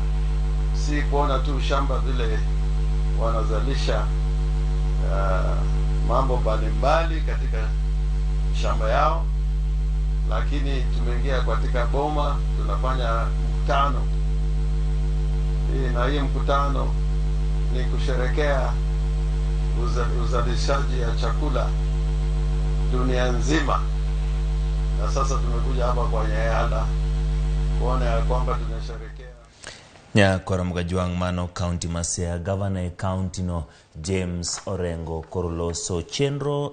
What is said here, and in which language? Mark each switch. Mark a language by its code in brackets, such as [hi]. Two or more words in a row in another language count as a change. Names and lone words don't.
[sw] Si kuona tu shamba vile wanazalisha mambo mbalimbali katika shamba yao, lakini tumeingia katika boma, tunafanya mkutano. Hii mkutano ni kusherekea uzalishaji ya chakula dunia nzima. Na sasa tumekuja hapa kwa Nyayala kuona ya kwamba tunasherekea. [luo] Nyakora Mugajwang mano County Masea. Gavana County no James Orengo Loso chenro